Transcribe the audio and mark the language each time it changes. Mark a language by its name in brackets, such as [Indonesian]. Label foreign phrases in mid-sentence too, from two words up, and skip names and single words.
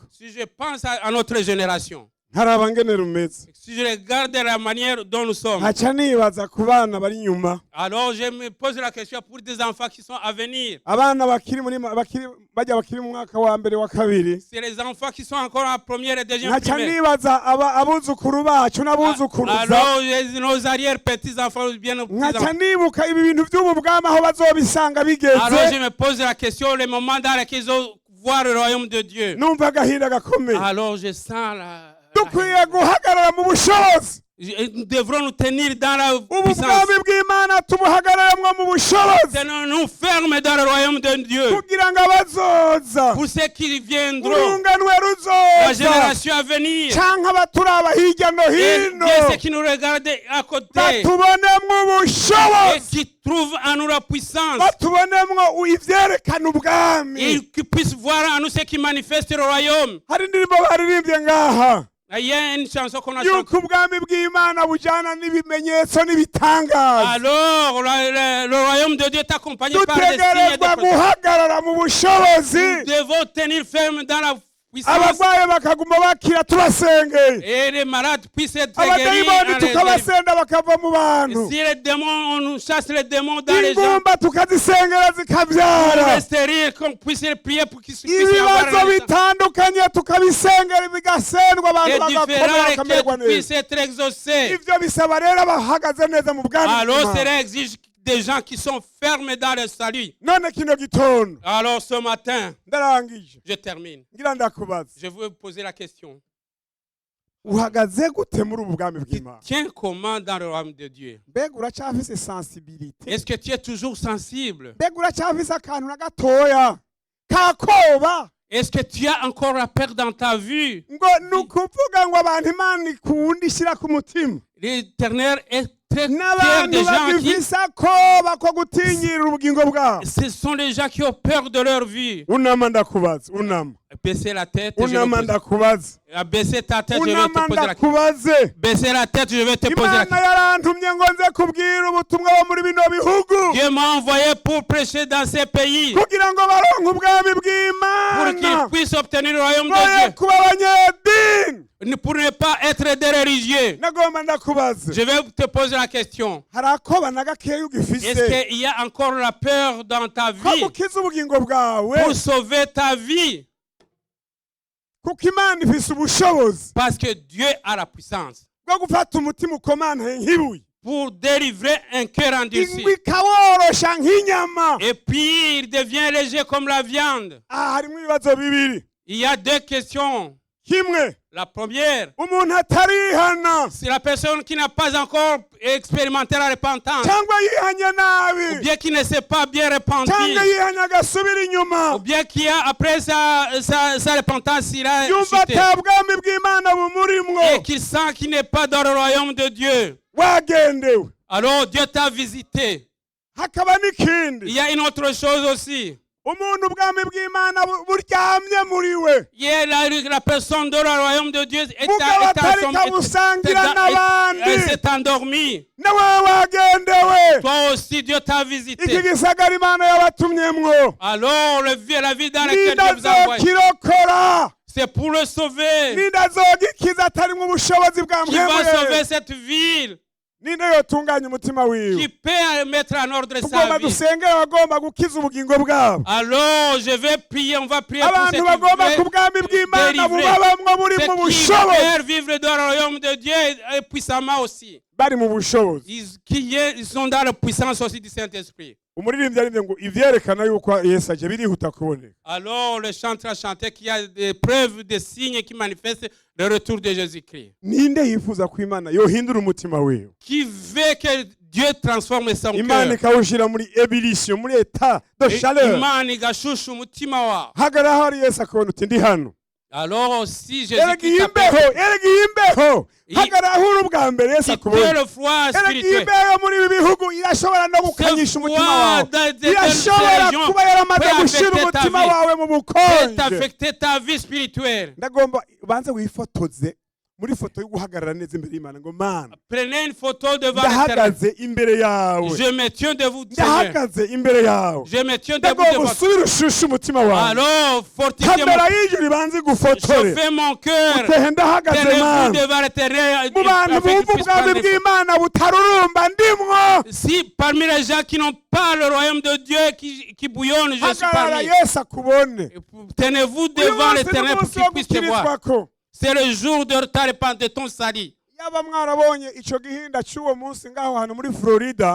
[French] Si je pense à notre génération, [Rundi] ntaraba ngene rumeze, [French] si je regarde la manière dont nous sommes, [Rundi] nkaca nibaza ku bana bari inyuma, [French] alors je me pose la question pour des enfants qui sont à venir. [Rundi] abana bakiri mu mwaka wa mbere wa kabiri, [French] C'est les enfants qui sont encore en première et deuxième [Rundi] nkaca [French] primaire. [Rundi] nibaza abuzukuru bacu n'abuzukuruza, [French] Alors, nos arrière-petits-enfants, bien nos [Rundi] nkaca [French] petits-enfants. [Rundi] nibuka ibi bintu by'ubu bwami aho bazobisanga [French] Alors, [Rundi] bigeze, [French] je me pose la question, le moment dans lequel ils vont voir le royaume de Dieu. [Rundi] numva agahinda gakomeye. [French] Alors, je sens la... [Rundi] Dukwiye guhagarara mu bushobozi, [French] Nous devrons nous tenir dans la [Rundi] ubu [French] puissance. [Rundi] bwami bw'Imana tubuhagararemwo mu bushobozi, [French] Tenons-nous fermes dans le royaume de Dieu. [Rundi] kugira ngo abazoza [French] Pour ceux qui viendront, [Rundi] urunganwe [French] la [Rundi] ruzoza [French] génération à venir, [Rundi] canke abaturaba hirya no [French] et [Rundi] hino [French] bien ceux qui nous regardent à côté, [Rundi] batubonemwo [French] et [Rundi] ubushobozi, [French] qui trouvent en nous la puissance, [Rundi] batubonemwo ivyerekana ubwami. [French] et qui puissent voir en nous ce qui manifeste le royaume. [Rundi] Hari indirimbo baririmbye ngaha [French] Il y a une chanson qu'on a chantée. [Rundi] yuko ubwami bw'Imana bujana n'ibimenyetso n'ibitangaza. [French] Alors, le royaume de Dieu est accompagné par des signes et des [Rundi] Dutegerezwa [French] prodiges. [Rundi] guhagarara mu bushobozi, [French] Nous devons tenir ferme dans la puissance [Rundi] abagwaye bakaguma bakira tubasengeye, [French] et les malades puissent être guéris. [Rundi] abadayimoni tukabasenda bakava mu bantu, [French] Si les démons, on nous chasse les démons dans les gens, [Rundi] ingumba tukazisengera [French] on [Rundi] zikabyara, [French] reste stérile, qu'on puisse les prier pour qu'ils puissent avoir [Rundi] ibibazo [French] un [Rundi] bitandukanye tukabisengera bigasendwa abantu [French] et [Rundi] bagakomera [French] différents [Rundi] bakamererwa [French] requêtes puissent [Rundi] neza. [French] être exaucés. [Rundi] Ivyo bisaba rero abahagaze neza mu bwami [French] Alors, [Rundi] bw'Imana. [French] cela exige des gens qui sont fermes dans le salut. [Rundi] None kino gitondo [French] Alors, ce matin, [Rundi] ndarangije, [French] je termine. [Rundi] ngira ndakubaza, [French] Je veux poser la question. [Rundi] uhagaze gute muri ubu bwami [French] Tu [Rundi] bw'Imana? [French] tiens comment dans le royaume de Dieu? [Rundi] Mbega uracyafise sensibilité? [French] Est-ce que tu es toujours sensible? [Rundi] Mbega uracyafise akantu na gatoya kakoba [French] Est-ce que tu as encore la peur dans ta vue? [Rundi] ngo ni ukuvuga ngo abantu Imana ikunda ishyira ku mutima? [French] L'Éternel est très fiers [Rundi] n'abantu [French] des gens qui... [Rundi] bagifise akoba ko gutinyirira ubugingo bwabo. [French] Ce sont les gens qui ont peur de leur vie. [Rundi] Unama ndakubaza, unama. [French] Baissez la tête, je vais [Rundi] Unama [French] poser... [Rundi] ndakubaza. [French] Baissez ta tête, je vais te [Rundi] Unama [French] poser la question. [Rundi] ndakubaze. [French] Baissez la tête, je vais te poser la [Rundi] Imana [French] question. [Rundi] yarantumye ngo nze kubwira ubutumwa bo muri bino bihugu. [French] Dieu m'a envoyé pour prêcher dans ces pays, [Rundi] Kugira ngo baronke ubwami [French] pour qu'ils [Rundi] bw'Imana. [French] puissent obtenir le royaume [Rundi] Boye [French] de [Rundi] kuba abanyedini. [French] Dieu, pour ne pas être des religieux. [Rundi] Nagomba ndakubaza. [French] Je vais te poser la question. [Rundi] Hari akoba na gakeya ugifise. [French] Est-ce qu'il y a encore la peur dans ta [Rundi] ko [French] vie [Rundi] gukiza ubugingo bwawe. [French] pour sauver ta vie? [Rundi] Kuko Imana ifise ubushobozi [French] Parce que Dieu a la puissance [Rundi] bwo gufata umutima ukomantaye nk'ibuye. [French] pour délivrer un cœur endurci. [Rundi] Ingwe ikaworosha nk'inyama. [French] Et puis il devient léger comme la viande. [Rundi] Harimo ibibazo bibiri. [French] Il y a deux questions. [Rundi] Kimwe, [French] La première, [Rundi] umuntu atarihana [French] c'est la personne qui n'a pas encore expérimenté la repentance, [Rundi] cyangwa yihanye [French] ou [Rundi] nabi [French] bien qui ne s'est pas bien repenti, [Rundi] cyangwa yihanye agasubira inyuma, [French] ou bien qui a, après sa repentance, il a [Rundi] yumva [French] chuté, [Rundi] ata bwami bw'Imana bumurimwo, [French] et qu'il sent qu'il n'est pas dans le royaume de Dieu. [Rundi] wagendewe. [French] Alors Dieu t'a visité. [Rundi] Hakaba [French] Il [Rundi] n'ikindi, [French] y a une autre chose aussi. [Rundi] umuntu ubwami bw'Imana buryamye muri we, [French] Il y a la personne dans le royaume de Dieu [Rundi] mugabo atarika busangira n'abandi, [French] s'est endormi. [Rundi] nawe wagendewe. [French] Toi aussi, Dieu t'a [Rundi] Iki [French] visité. [Rundi] gisagara Imana yabatumyemwo [French] Alors, la vie dans laquelle Dieu vous a envoyé, [Rundi] nindazokirokora, [French] c'est pour le sauver. [Rundi] nindazogikiza atarimwo ubushobozi bwa [French] Qui va sauver [Rundi] mwemwe, [French] cette ville, [Rundi] ninde yotunganya umutima wiwe. [French] qui peut mettre en ordre sa [Rundi] Tugomba [French] vie. [Rundi] dusengera abagomba gukiza ubugingo bwabo, [French] Alors, je vais prier, on va prier pour [Rundi] abantu [French] cette [Rundi] bagomba ku [French] vie [Rundi] bwami bw'Imana [French] délivrée. [Rundi] bubabamwo buri mu [French] Ceux qui [Rundi] bushobozi, [French] veulent vivre dans le royaume de Dieu et puissamment aussi. [Rundi] bari mu bushobozi. [French] Ils sont dans la puissance aussi du Saint-Esprit. [Rundi] Umuririmbyi aririmbye ngo ivyerekana yuko Yesu aje birihuta kuboneka. [French] Alors, le chanteur a chanté qu'il y a des preuves, des signes qui manifestent le retour de Jésus-Christ. [Rundi] Ninde yifuza ko Imana yohindura umutima wiwe, [French] Qui veut que Dieu transforme son [Rundi] Imana [French] cœur. [Rundi] ikawushira muri ebullition, muri [French] état de chaleur. [Rundi] Imana igashusha umutima wawe. Hagara hari Yesu akabona uti ndi hano. [French] Alors, si [Rundi] Erega [French] Jésus-Christ [Rundi] imbeho hagara huri ubwa mbere Yesu [French] quitte [Rundi] akubona. [French] le froid [Rundi] Erega [French] spirituel, [Rundi] imbeho muri ibi bihugu irashobora no gukanyisha umutima wawe, [French] des [Rundi] irashobora [French] régions [Rundi] kuba yaramaze [French] peut [Rundi] gushira [French] affecter ta [Rundi] umutima [French] vie, [Rundi] wawe mu [French] peut [Rundi] bukonje. [French] affecter ta vie spirituelle. [Rundi] Ndagomba ubanze wifotoze muri foto yo guhagarara neza imbere y'Imana ngo Mana, [French] Prenez une photo devant l'éternel. [Rundi] ndahagaze imbere yawe, [French] Je me tiens debout, Seigneur. [Rundi] ndahagaze imbere yawe. [French] Je me tiens debout [Rundi] Ndagomba [French] devant. [Rundi] usubire ushushe umutima wawe. [French] Alors, fortifiez [Rundi] Kamera [French] mon [Rundi] y'ijuru ibanze igufotore, [French] chauffez mon cœur. [Rundi] utehe ndahagaze [French] Tenez-vous [Rundi] Mana. [French] devant l'éternel. [Rundi] Mu bantu [French] afin qu'il [Rundi] bumva [French] puisse [Rundi] ubwami [French] prendre des photos. [Rundi] bw'Imana butarurumba ndimwo, [French] Si parmi les gens qui n'ont pas le royaume de Dieu qui bouillonne, je suis [Rundi] hagarara [French] parmi. [Rundi] Yesu akubone. [French] Tenez-vous [Rundi] Uyu [French] devant [Rundi] munsi [French] l'éternel pour [Rundi] n'umunsi [French] qu'il [Rundi] wo [French] puisse te voir. [Rundi] gukirizwako. [French] C'est le jour de ta repentance, de ton salut. [Rundi] Yaba mwarabonye ico gihinda c'uwo munsi ngaho hantu muri Florida,